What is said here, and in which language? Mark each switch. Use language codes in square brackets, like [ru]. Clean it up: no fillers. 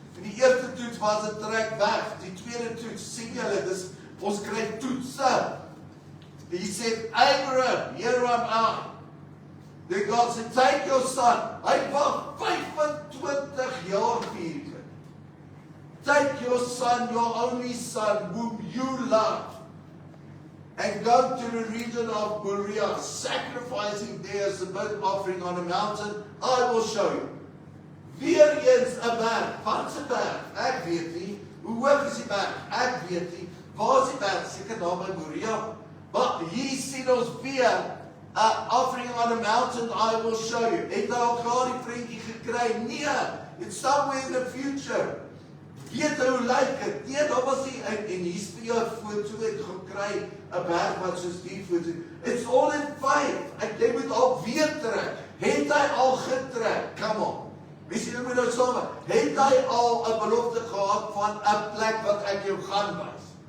[af] En die eerste toets was 'n trek weg, die tweede toets, sien julle, dis, ons kry toetse. [en] He said, Abraham, here am I. Then God said, take your son. [af] Hy wag 25 jaar vir hierdie kind. [en] Take your son, your only son, whom you love, and go to the region of Moriah, sacrifice him there as a burnt offering on a mountain. I will show you. [af] Weer eens 'n berg. Wat 'n berg? Ek weet nie. Hoe hoog is die berg? Ek weet nie. Waar is die berg? Seker naby Moria. Maar hier sien ons weer, [en] offering on a mountain, I will show you. [af] Het hy al klaar die prentjie gekry? [en] Nee, it's somewhere in the future. [af] Weet hoe lyk dit? Nee, daar was nie, en hier's vir jou 'n foto, ek gekry, 'n berg wat soos die foto. [en] It's all in faith. [af] Jy moet al weer trek. Het hy al getrek? [en] Come on. [af] Wie sien nou saam? Het hy al 'n belofte gehad van 'n plek wat ek jou gaan wys?